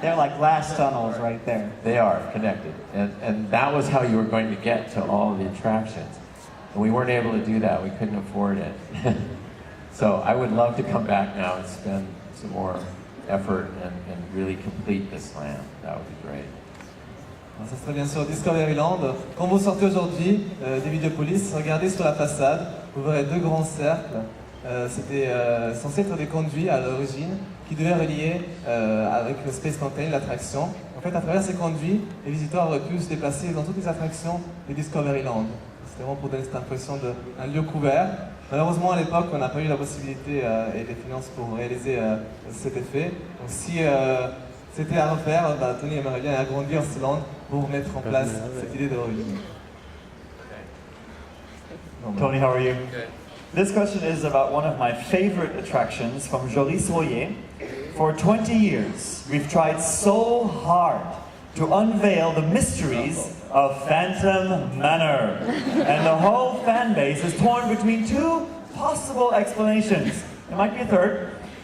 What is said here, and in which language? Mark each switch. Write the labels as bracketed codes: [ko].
[en] They're like glass tunnels right there. They are connected. And that was how you were going to get to all of the attractions. And we weren't able to do that. We couldn't afford it. So I would love to come back now and spend some more effort and really complete this land. That would be great. [fr] Alors, ça serait bien sûr Discoveryland. Quand vous sortez aujourd'hui des Vidéopolis, regardez sur la façade, vous verrez deux grands cercles. C'était censé être des conduits à l'origine qui devaient relier avec le Space Mountain, l'attraction. En fait, à travers ces conduits, les visiteurs auraient pu se déplacer dans toutes les attractions de Discoveryland. C'était vraiment pour donner cette impression d'un lieu couvert. Malheureusement, à l'époque, on n'a pas eu la possibilité et les finances pour réaliser cet effet. Donc si c'était à refaire, Tony aimerait bien agrandir ce land pour mettre en place cette idée de religion. [en] Tony, how are you? Good. This question is about one of my favorite attractions from Joris Royer. For 20 years, we've tried so hard to unveil the mysteries of Phantom Manor. And the whole fan base is torn between two possible explanations. There might be a third.